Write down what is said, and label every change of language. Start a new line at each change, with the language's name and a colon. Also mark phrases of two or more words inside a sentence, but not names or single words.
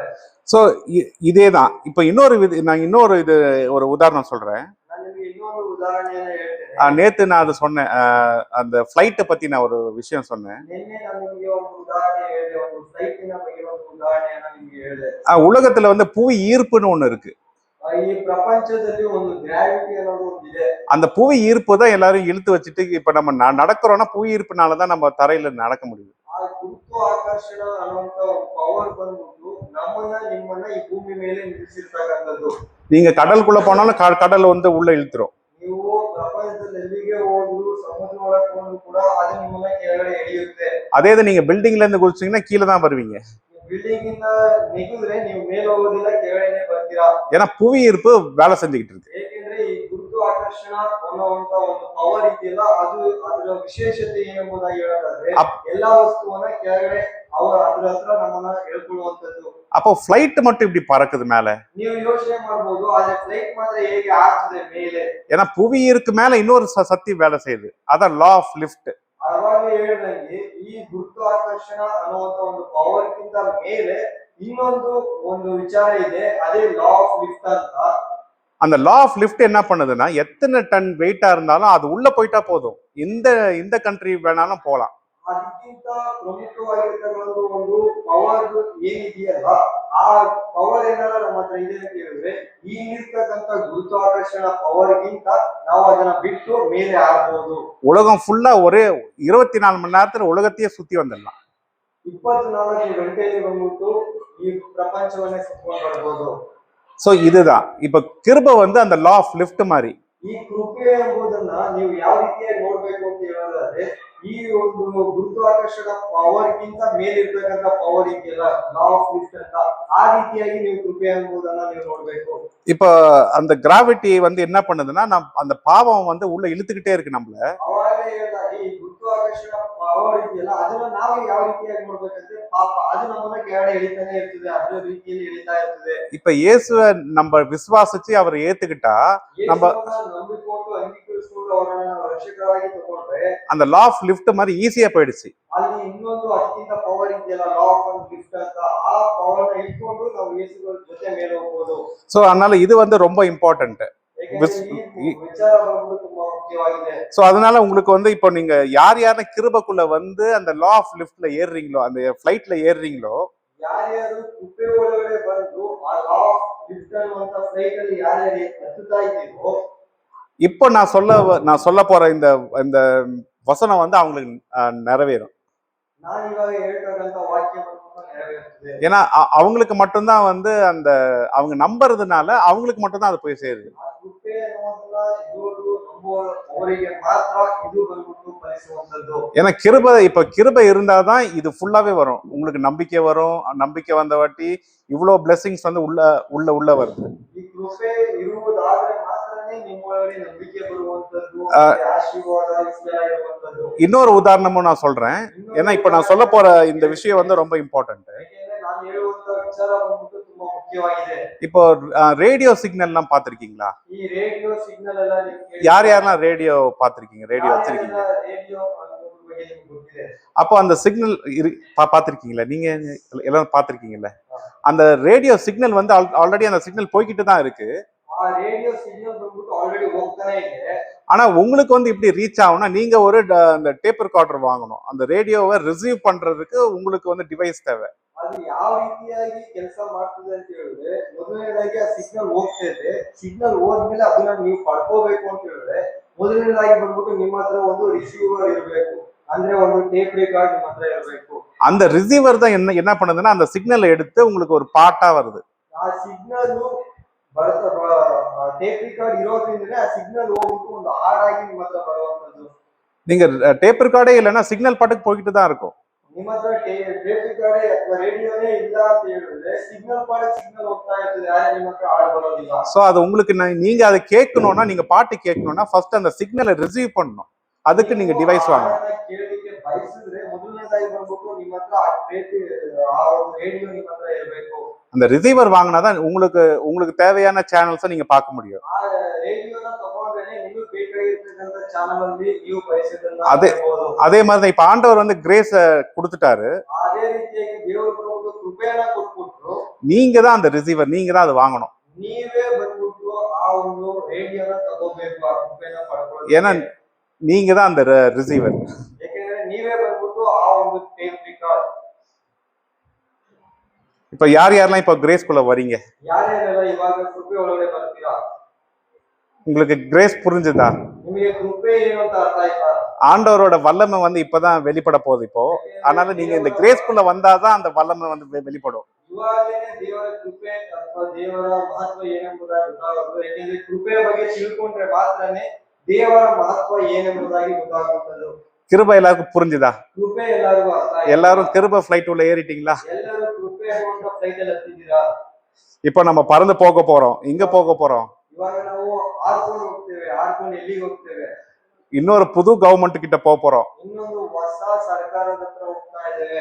Tamil: சோ இதேதான். இப்ப நான் இன்னொரு ஒரு உதாரணம் சொல்றேன்.
Kannada: ನಾನು ನಿಮಗೆ ಇನ್ನೊಂದು ಉದಾಹರಣೆಯನ್ನ ಹೇಳ್ತೇನೆ.
Tamil: நேத்து நான் அது சொன்னேன், அந்த ஃபிளைட்டை பத்தி நான் ஒரு விஷயம் சொன்னேன்.
Kannada: ನಿನ್ನೆ ನಾನು ನಿಮಗೆ ಒಂದು ಉದಾಹರಣೆ ಹೇಳಿದೆ, ಒಂದು ಫ್ಲೈಟಿನ ಬಗ್ಗೆ ಒಂದು ಉದಾಹರಣೆಯನ್ನ ನಿಮಗೆ ಹೇಳಿದೆ.
Tamil: உலகத்துல வந்து புவி ஈர்ப்புன்னு ஒண்ணு இருக்கு.
Kannada: ಈ ಪ್ರಪಂಚದಲ್ಲಿ ಒಂದು ಗ್ರಾವಿಟಿ ಅನ್ನೋದು ಒಂದಿದೆ.
Tamil: அந்த புவி ஈர்ப்பு தான் எல்லாரும் இழுத்து வச்சுட்டு இப்ப நம்ம நடக்கிறோம்னா புவி ஈர்ப்புனாலதான் நம்ம தரையில நடக்க முடியும்.
Kannada: ಆ ಗುರುತ್ವ ಆಕರ್ಷಣ ಅನ್ನುವಂತ ಒಂದು ಪವರ್ ಬಂದ್ಬಿಟ್ಟು ನಮ್ಮನ್ನ ನಿಮ್ಮನ್ನ ಈ ಭೂಮಿ ಮೇಲೆ ನಿಲ್ಲಿಸಿರ್ತಕ್ಕಂಥದ್ದು.
Tamil: நீங்க கடலுக்குள்ள போனாலும் கடல் வந்து உள்ள இழுத்துரும்.
Kannada: ನೀವು ಪ್ರಪಂಚದಲ್ಲಿ ಎಲ್ಲಿಗೆ ಹೋದ್ರು ಸಮುದ್ರ ಒಳಗೆ ಹೋದ್ರು ಕೂಡ ಅದು ನಿಮ್ಮನ್ನ ಕೆಳಗಡೆ ಎಳೆಯುತ್ತೆ.
Tamil: அதே இது நீங்க பில்டிங்ல இருந்து குதிச்சீங்கன்னா கீழே தான் வருவீங்க.
Kannada: ಬಿಲ್ಡಿಂಗ್ ಇಂದ ನೆಗೆದ್ರೆ ನೀವು ಮೇಲೆ ಹೋಗೋದಿಲ್ಲ, ಕೆಳಗಡೆ ಬರ್ತೀರಾ.
Tamil: ஏன்னா புவி ஈர்ப்பு வேலை செஞ்சுக்கிட்டு இருக்கு.
Kannada: ಏಕೆಂದ್ರೆ ಈ ಗುರುತ್ವ ಆಕರ್ಷಣ ಅನ್ನುವಂತ ಒಂದು ಪವರ್ ಇದೆಯಲ್ಲ, ಅದು ಅದರ ವಿಶೇಷತೆ ಏನೆಂಬುದಾಗಿ ಹೇಳೋದಾದ್ರೆ ಎಲ್ಲಾ ವಸ್ತುವನ್ನ ಕೆಳಗಡೆ ಅದ್ರ ಹತ್ರ ನಮ್ಮನ್ನ ಎಳ್ಕೊಳ್ಳುವಂತದ್ದು.
Tamil: அப்போ ஃபிளைட் மட்டும் இப்படி பறக்குது மேல.
Kannada: ನೀವು ಯೋಚನೆ ಮಾಡಬಹುದು, ಆದ್ರೆ ಫ್ಲೈಟ್ ಮಾತ್ರ ಹೇಗೆ ಆಗ್ತದೆ ಮೇಲೆ?
Tamil: ஏன்னா புவி ஈர்க்கு மேல இன்னொரு சக்தி வேலை செய்யுது, அதான்
English: law of lift.
Kannada: ಅವಾಗಲೇ ಹೇಳಿದಂಗೆ ಈ ಗುರುತ್ವಾಕರ್ಷಣ ಅನ್ನುವಂತ ಒಂದು ಪವರ್ ಗಿಂತ ಮೇಲೆ ಇನ್ನೊಂದು ಒಂದು ವಿಚಾರ ಇದೆ, ಅದೇ
English: law of lift
Kannada: ಅಂತ.
Tamil: அந்த
English: law of lift
Tamil: என்ன பண்ணுதுன்னா எத்தனை டன் வெயிட்டா இருந்தாலும் அது உள்ள போயிட்டா போதும், இந்த இந்த கண்ட்ரி வேணாலும் போகலாம்.
Kannada: ಅದಕ್ಕಿಂತ ಪ್ರಮುಖವಾಗಿರ್ತಕ್ಕಂಥ ಒಂದು ಪವರ್ ಏನಿದೆಯಲ್ಲ, ಆ ಪವರ್ ಏನಾರ ನಮ್ಮ ಹತ್ರ ಇದೆ ಅಂತ ಹೇಳಿದ್ರೆ, ಈ ಇರ್ತಕ್ಕಂಥ ಗುರುತ್ವಾಕರ್ಷಣ ಪವರ್ಗಿಂತ ನಾವು ಅದನ್ನ ಬಿಟ್ಟು ಮೇಲೆ ಆಡ್ಬೋದು.
Tamil: உலகம் ஃபுல்லா ஒரே 24 மணி நேரத்துல உலகத்தையே சுத்தி வந்துடலாம்.
Kannada: 24 ಗಂಟೆಯಲ್ಲಿ ಬಂದ್ಬಿಟ್ಟು ಈ ಪ್ರಪಂಚವನ್ನೇ ಸುತ್ಕೊಂಡು ಬರ್ಬೋದು.
Tamil: ஸோ இதுதான் இப்ப கிருபை வந்து அந்த
English: law of lift
Tamil: மாதிரி.
Kannada: ಈ ಕೃಪೆ ಎಂಬುದನ್ನ ನೀವು ಯಾವ ರೀತಿಯಾಗಿ ನೋಡ್ಬೇಕು ಅಂತ ಹೇಳೋದಾದ್ರೆ, ಈ ಒಂದು ಗುರುತ್ವಾಕರ್ಷಣ ಪವರ್ಗಿಂತ ಮೇಲಿರ್ತಕ್ಕಂಥ ಪವರ್ ಇದೆಯಲ್ಲ,
English: law of lift
Kannada: ಅಂತ, ಆ ರೀತಿಯಾಗಿ ನೀವು ಕೃಪೆ ಎಂಬುದನ್ನ ನೀವು ನೋಡ್ಬೇಕು.
Tamil: இப்ப அந்த கிராவிட்டி வந்து என்ன பண்ணுதுன்னா அந்த பாவம் வந்து உள்ள இழுத்துக்கிட்டே இருக்கு நம்மள.
Kannada: ಅವಾಗಲೇ ಹೇಳಿದಾಗ ಈ ಗುರುತ್ವಾಕರ್ಷಣ ಪವರ್ ಇದೆಯಲ್ಲ, ಅದನ್ನ ನಾವು ಯಾವ ರೀತಿಯಾಗಿ ನೋಡ್ಬೇಕಂದ್ರೆ, ಪಾಪ ಅದು ನಮ್ಮನ್ನ ಕೆಳಗಡೆ ಎಳಿತಾನೆ ಇರ್ತದೆ, ಅದರ ರೀತಿಯಲ್ಲಿ ಎಳಿತಾ ಇರ್ತದೆ.
Tamil: இப்ப இயேசுவை நம்ம விசுவாசிச்சு அவரை ஏத்துக்கிட்டா நம்ம
Kannada: ನಂಬಿಕೊಂಡು ಅಂಗೀಕರಿಸಿಕೊಂಡು ಅವರನ್ನ ರಕ್ಷಕರಾಗಿ ತಗೊಂಡ್ರೆ
Tamil: அந்த
English: law of lift
Tamil: மாதிரி ஈஸியா போயிடுச்சு.
Kannada: ಅಲ್ಲಿ ಇನ್ನೊಂದು ಅದಕ್ಕಿಂತ ಪವರ್ ಇದೆಯಲ್ಲ,
English: law of lift
Kannada: ಅಂತ, ಆ ಪವರ್ ನ ಇಟ್ಕೊಂಡು ನಾವು ಯೇಸುಗಳ ಜೊತೆ ಮೇಲೆ ಹೋಗ್ಬೋದು.
Tamil: சோ அதனால இது வந்து ரொம்ப இம்பார்ட்டன்ட்.
Kannada: ಈ ವಿಚಾರ ಬಂದ್ಬಿಟ್ಟು ತುಂಬಾ ಮುಖ್ಯವಾಗಿದೆ.
Tamil: சோ அதனால உங்களுக்கு வந்து இப்போ நீங்க யார் கிருபைக்குள்ள வந்து அந்த
English: law of lift
Tamil: ஏறுறீங்களோ, அந்த ஃபிளைட்ல ஏறுறீங்களோ,
Kannada: ಯಾರ್ಯಾರು ಕೃಪೆ ಒಳಗಡೆ ಬಂದು ಆ
English: law of lift
Kannada: ಅನ್ನುವಂತ ಫ್ಲೈಟ್ ಅಲ್ಲಿ ಯಾರ್ಯಾರು ಹತ್ತುತ್ತಾ ಇದ್ದೀವೋ,
Tamil: இப்போ நான் சொல்ல போற இந்த இந்த வசனம் வந்து அவங்களுக்கு நிறைவேறும்.
Kannada: ನಾನು ಇವಾಗ ಹೇಳ್ತಕ್ಕಂಥ ವಾಕ್ಯ ಬಂದ್ಬಿಟ್ಟು ನೆರವೇರುತ್ತದೆ.
Tamil: ஏன்னா அவங்களுக்கு மட்டும்தான் வந்து அந்த அவங்க நம்புறதுனால அவங்களுக்கு மட்டும்தான் அது போய் சேருது.
Kannada: ಆ ಕೃಪೆ ಅನ್ನೋದನ್ನ ಇವರು ನಂಬುವವರಿಗೆ ಮಾತ್ರ ಇದು ಬಂದ್ಬಿಟ್ಟು ಫಲಿಸುವಂತದ್ದು.
Tamil: ஏன்னா கிருபை இருந்தாதான் இது ஃபுல்லாவே வரும். உங்களுக்கு நம்பிக்கை வரும். நம்பிக்கை வந்த வாட்டி இவ்வளவு பிளெஸிங்ஸ் வந்து உள்ள வருது.
Kannada: ಈ ಕೃಪೆ ಇರುವುದಾದ್ರೆ ಮಾತ್ರನೇ ನಿಮ್ಮೊಳಗಡೆ ನಂಬಿಕೆ ಬರುವಂತದ್ದು, ಆಶೀರ್ವಾದ ಇಷ್ಟೆಲ್ಲ ಇರುವಂತದ್ದು.
Tamil: இன்னொரு உதாரணமும் நான் சொல்றேன். ஏன்னா இப்ப நான் சொல்ல போற இந்த விஷயம் வந்து ரொம்ப இம்பார்ட்டன்ட்.
Kannada: ಯಾಕೆಂದ್ರೆ ನಾನು ಹೇಳುವಂತ ವಿಚಾರ ಬಂದ್ಬಿಟ್ಟು ತುಂಬಾ ಮುಖ್ಯವಾಗಿದೆ.
Tamil: இப்போ
English: radio signal
Tamil: எல்லாம் பாத்திருக்கீங்களா?
Kannada: ಈ
English: radio signal
Kannada: ಎಲ್ಲ
Tamil: யாரெல்லாம் ரேடியோ பாத்திருக்கீங்க? ரேடியோ வச்சிருக்கீங்க?
Kannada: ರೇಡಿಯೋ ಅನ್ನೋದ್ರ ಬಗ್ಗೆ ನಿಮ್ಗೆ ಗೊತ್ತಿದೆ.
Tamil: அப்போ அந்த சிக்னல் பாத்திருக்கீங்களா? நீங்க எல்லாரும் பாத்திருக்கீங்கல்ல? அந்த
English: radio signal
Tamil: வந்து ஆல்ரெடி அந்த சிக்னல் போய்கிட்டு தான் இருக்கு.
Kannada: ಆ
English: radio signal
Kannada: ಬಂದ್ಬಿಟ್ಟು ಆಲ್ರೆಡಿ ಹೋಗ್ತಾನೆ ಇದೆ.
Tamil: ஆனா உங்களுக்கு வந்து இப்படி ரீச் ஆகும்னா நீங்க ஒரு அந்த
English: tape recorder
Tamil: வாங்கணும். அந்த ரேடியோவை ரிசீவ் பண்றதுக்கு உங்களுக்கு வந்து டிவைஸ் தேவை.
Kannada: ಅದು ಯಾವ ರೀತಿಯಾಗಿ ಕೆಲಸ ಮಾಡ್ತದೆ ಅಂತ ಹೇಳಿದ್ರೆ, ಮೊದಲನೇದಾಗಿ ಆ ಸಿಗ್ನಲ್ ಹೋಗ್ತಾ ಇದೆ, ಸಿಗ್ನಲ್ ಹೋದ್ಮೇಲೆ ಅದನ್ನ ನೀವು ಪಡ್ಕೋಬೇಕು ಅಂತ ಹೇಳಿದ್ರೆ, ಮೊದಲನೇದಾಗಿ ಬಂದ್ಬಿಟ್ಟು ನಿಮ್ಮ ಹತ್ರ ಒಂದು ರಿಸೀವರ್ ಇರಬೇಕು, ಅಂದ್ರೆ ಒಂದು
English: tape record
Kannada: ನಿಮ್ಮ ಹತ್ರ ಇರಬೇಕು.
Tamil: அந்த ரிசீவர் தான் என்ன பண்ணுதுன்னா அந்த சிக்னலை எடுத்து உங்களுக்கு ஒரு பாட்டா வருது.
Kannada: ಆ
English: signal tape record
Kannada: ಇರೋದ್ರಿಂದನೇ ಆ ಸಿಗ್ನಲ್ ಹೋಗ್ಬಿಟ್ಟು ಒಂದು ಹಾಡಾಗಿ ನಿಮ್ಮ ಹತ್ರ ಬರುವಂತದ್ದು.
Tamil: நீங்க
English: tape record
Tamil: இல்லைன்னா சிக்னல் பாட்டுக்கு போய்கிட்டு தான் இருக்கும்.
Kannada: ನಿಮ್ಮ ಹತ್ರ
English: tape record
Kannada: ಅಥವಾ ರೇಡಿಯೋನೇ ಇಲ್ಲ ಅಂತ ಹೇಳಿದ್ರೆ ಸಿಗ್ನಲ್ ಹೋಗ್ತಾ ಇರ್ತದೆ, ಆದ್ರೆ ನಿಮ್ಮ ಹತ್ರ ಹಾಡು ಬರೋದಿಲ್ಲ.
Tamil: சோ அது உங்களுக்கு நீங்க அதை கேட்கணும்னா, நீங்க பாட்டு கேட்கணும்னா ஃபர்ஸ்ட் அந்த சிக்னலை ரிசீவ் பண்ணணும். அதுக்கு நீங்க டிவைஸ் வாங்கணும்.
Kannada: ಕೇಳಲಿಕ್ಕೆ ಬಯಸಿದ್ರೆ ಮೊದಲನೇದಾಗಿ ಬಂದ್ಬಿಟ್ಟು ನಿಮ್ಮ ಹತ್ರ ಆ ಒಂದು ರೇಡಿಯೋ ನಿಮ್ಮ ಹತ್ರ ಇರಬೇಕು.
Tamil: அந்த ரிசீவர் வாங்கினாதான் உங்களுக்கு தேவையான சேனல்ஸை நீங்க பார்க்க முடியும்.
Kannada: ಆ ರೇಡಿಯೋನ ತಗೊಂಡ್ರೆ ನಿಮಗೆ ಬೇಕಾಗಿರ್ತಕ್ಕಂಥ ಚಾನಲ್ ಅಲ್ಲಿ ನೀವು ಬಯಸಿದ್ದನ್ನ
Tamil: அதே மாதிரி தான் இப்ப ஆண்டவர் வந்து கிரேஸ கொடுத்துட்டாரு.
Kannada: ಅದೇ ರೀತಿಯಾಗಿ ದೇವರು ಒಂದು ಕೃಪೆಯನ್ನ ಕೊಟ್ಬಿಟ್ರು.
Tamil: நீங்க தான் அந்த ரிசீவர், நீங்க தான் அதை வாங்கணும்.
Kannada: ನೀವೇ ಬಂದ್ಬಿಟ್ಟು ಆ ಒಂದು ರೇಡಿಯೋನ ತಗೋಬೇಕು, ಆ ಕೃಪೆನ ಪಡ್ಕೊಳ್ಳಿ.
Tamil: ஏன்னா நீங்க தான் அந்த ரிசீவர்.
Kannada: ಯಾಕಂದ್ರೆ ನೀವೇ ಬಂದ್ಬಿಟ್ಟು ಆ ಒಂದು
English: tape record.
Tamil: இப்ப யாரெல்லாம் இப்ப கிரேஸ்குள்ள வரீங்க?
Kannada: ಯಾರ್ಯಾರೆಲ್ಲ ಇವಾಗ ಕೃಪೆ ಒಳಗಡೆ ಬರ್ತೀರಾ?
Tamil: உங்களுக்கு கிரேஸ் புரிஞ்சுதா?
Kannada: ನಿಮಗೆ ಕೃಪೆ ಏನು ಅಂತ ಅರ್ಥ ಆಯ್ತಾ?
Tamil: ஆண்டவரோட வல்லமை வந்து இப்பதான் வெளிப்பட போகுது இப்போ. அதனால நீங்க இந்த கிரேஸ்குள்ள வந்தாதான் அந்த வல்லமை வந்து வெளிப்படும்.
Kannada: ಇವಾಗಲೇ ದೇವರ ಕೃಪೆ ಅಥವಾ ದೇವರ ಮಹತ್ವ ಏನೆಂಬುದಾಗಿ ಗೊತ್ತಾಗೋದು. ಯಾಕೆಂದ್ರೆ ಕೃಪೆಯ ಬಗ್ಗೆ ತಿಳ್ಕೊಂಡ್ರೆ ಮಾತ್ರನೇ ದೇವರ ಮಹತ್ವ ಏನೆಂಬುದಾಗಿ ಗೊತ್ತಾಗುತ್ತದೆ.
Tamil: கிருபை எல்லாருக்கும் புரிஞ்சுதா?
Kannada: ಕೃಪೆ ಎಲ್ಲರಿಗೂ ಅರ್ಥ ಆಯ್ತಾ?
Tamil: எல்லாரும் கிருபை ஃபிளைட் உள்ள ஏறிட்டீங்களா?
Kannada: ಎಲ್ಲರೂ ಕೃಪೆ ಅನ್ನುವಂತ ಫ್ಲೈಟ್ ಅಲ್ಲಿ ಹತ್ತಿದ್ದೀರಾ?
Tamil: இப்போ நம்ம பறந்து போக போறோம். எங்க போக போறோம்?
Kannada: ಇವಾಗ ನಾವು ಹಾರ್ಕೊಂಡು ಹೋಗ್ತೇವೆ. ಹಾರ್ಕೊಂಡು ಎಲ್ಲಿಗೆ ಹೋಗ್ತೇವೆ?
Tamil: இன்னொரு புது கவர்மெண்ட் கிட்ட போறோம்.
Kannada: ಇನ್ನೊಂದು ಹೊಸ ಸರ್ಕಾರದ ಹತ್ರ ಹೋಗ್ತಾ ಇದ್ದೇವೆ.